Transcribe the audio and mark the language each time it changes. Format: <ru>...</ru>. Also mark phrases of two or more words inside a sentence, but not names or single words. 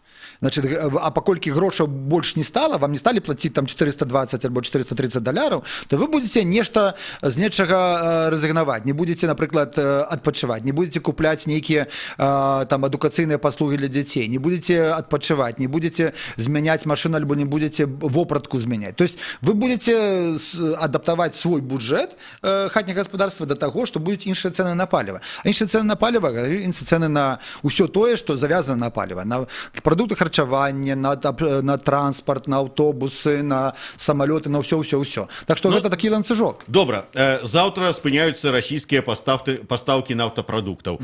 <be>Значит, а паколькі грошаў больш не стала, вам не сталі плаціць там $420 альбо $430, то вы будете нешта з нечага рэзігнаваць, не будете, напрыклад, адпачываць, не будете купляць нейкія там адукацыйныя паслугі для дзяцей, не будете адпачываць, не будете змяняць машину альбо не будете вопратку змяняць.</be> <ru>То есть</ru> <be>вы будете адаптаваць свой бюджет хатняга гаспадарства до таго, што будуць іншыя цэны на паліва. А іншыя цэны на паліва, іншыя цэны на ўсё тое, што завязана на паліва, на прадукты харчавання, на транспорт, на аўтобусы, на самалёты, на ўсё. Так што гэта такі ланцыжок. Добра, заўтра спыняюцца расійскія пастаўкі нафтапрадуктаў.</be>